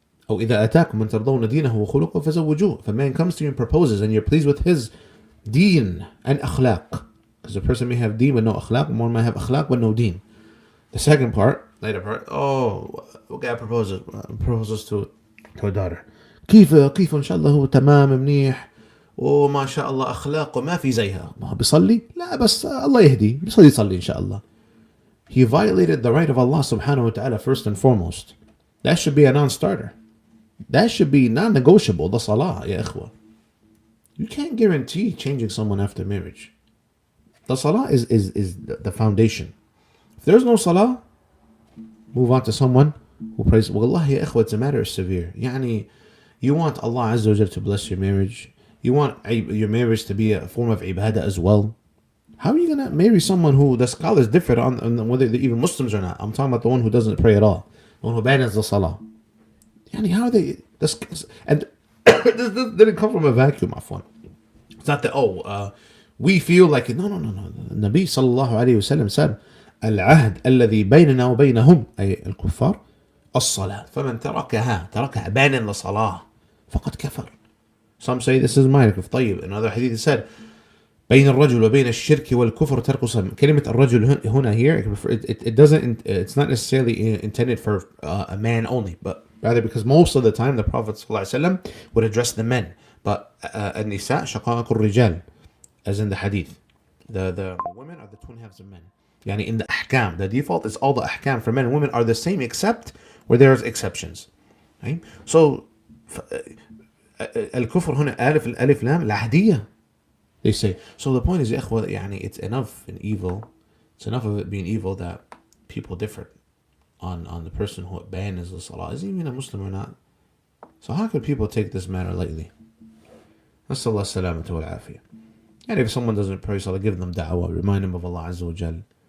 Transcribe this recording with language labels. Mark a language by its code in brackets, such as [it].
[ar] أو إذا أتاكم من ترضون دينه وخلقه فزوجوه. [en] If a man comes to you and proposes and you're pleased with his deen and akhlaq, because a person may have deen but no akhlaq, and one may have akhlaq but no deen. The second part, later part, a guy proposes to a daughter. [ar] كيف إن شاء الله هو تمام منيح وما شاء الله أخلاق وما في زيها. ما بيصلي؟ لا بس الله يهدي، يصلي إن شاء الله. [en] He violated the right of Allah subhanahu wa ta'ala first and foremost. That should be a non-starter. That should be non-negotiable. The salah, ya ikhwa. You can't guarantee changing someone after marriage. The salah is the foundation. If there's no salah, move on to someone who prays. Wallahi ya ikhwa, it's a matter of severe. You want Allah Azza wa Jal to bless your marriage. You want your marriage to be a form of ibadah as well. How are you going to marry someone who the scholars differ on whether they're even Muslims or not? I'm talking about the one who doesn't pray at all. The one who abandons the salah. How are they... And this didn't come from a vacuum, afwan. It's not that, we feel like... No. The Nabi sallallahu alayhi wa sallam said, [ar] العهد الذي بيننا وبينهم أي الكفار الصلاة فمن تركها [en] abandon the salah [ar] فقد كفر. [en] Some say this is mine. طيب. Another hadith said [ar] بين الرجل وبين الشرك والكفر ترك الصلاة. كلمة الرجل هنا [en] here, it doesn't, it's not necessarily intended for a man only, but rather because most of the time the Prophet ﷺ would address the men. But [ar] النساء شقائق الرجال, [en] as in the hadith. The women are the twin halves of men. In the ahkam, the default is all the ahkam for men and women are the same except where there's exceptions. Right? So [ar] الكفر هنا ألف لام العهدية. [en] They say. So the point is, it's enough in evil. It's enough of it being evil that people differ on the person who abandons the salah. Is he even a Muslim or not? So how could people take this matter lightly? Nasallahu salamatu wal afiyah. And if someone doesn't pray salah, give them da'wah, remind them of Allah Azza wa Jal.